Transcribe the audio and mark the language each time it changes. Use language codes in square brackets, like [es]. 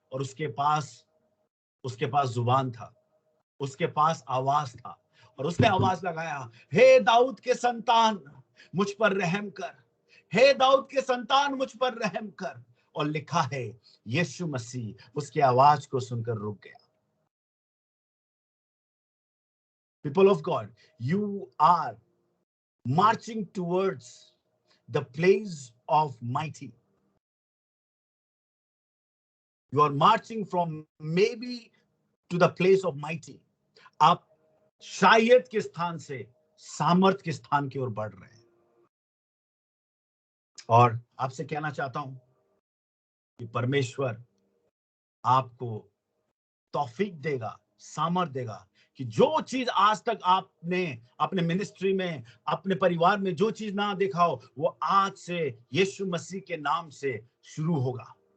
[hi] और उसके पास जुबान था, उसके पास आवाज था, और उसने आवाज लगाया, हे दाऊद के संतान मुझ पर रहम कर, हे दाऊद के संतान मुझ पर रहम कर। और लिखा है यीशु मसीह उसकी आवाज को सुनकर रुक गया। [en] People of God, you are marching towards the place of mighty. You are marching from maybe to the place of mighty. [hi] आप शायद के स्थान से सामर्थ के स्थान की ओर बढ़ रहे हैं। और आपसे कहना चाहता हूं कि परमेश्वर आपको तौफीक देगा, सामर्थ देगा कि जो चीज आज तक आपने अपने मिनिस्ट्री में, अपने परिवार में जो चीज ना देखा हो, वो आज से यीशु मसीह के नाम से शुरू होगा।